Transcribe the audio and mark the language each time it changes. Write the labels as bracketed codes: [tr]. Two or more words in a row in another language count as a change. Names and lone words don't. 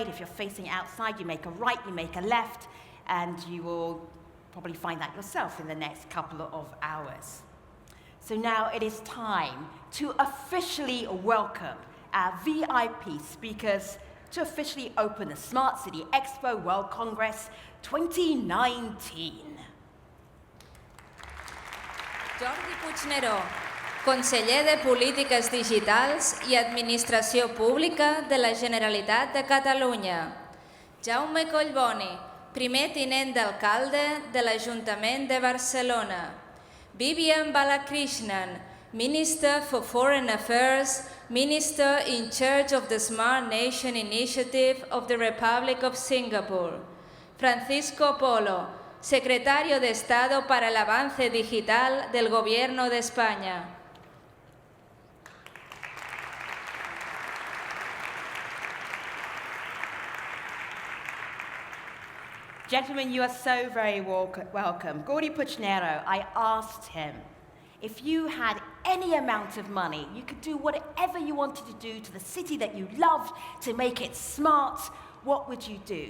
[en] If you're facing outside, you make a right, you make a left, and you will probably find that yourself in the next couple of hours. So now it is time to officially welcome our VIP speakers to officially open the Smart City Expo World Congress 2019. [ca] Jordi Puigneró, conseller de Polítiques Digitals i Administració Pública de la Generalitat de Catalunya. Jaume Collboni, primer tinent d'alcalde de l'Ajuntament de Barcelona. [en] Vivian Balakrishnan, Minister for Foreign Affairs, Minister in charge of the Smart Nation Initiative of the Republic of Singapore. [es] Francisco Polo, Secretario de Estado para el Avance Digital del Gobierno de España. [en] Gentlemen, you are so very welcome. Jordi Puigneró, I asked him, if you had any amount of money, you could do whatever you wanted to do to the city that you loved to make it smart, what would you do?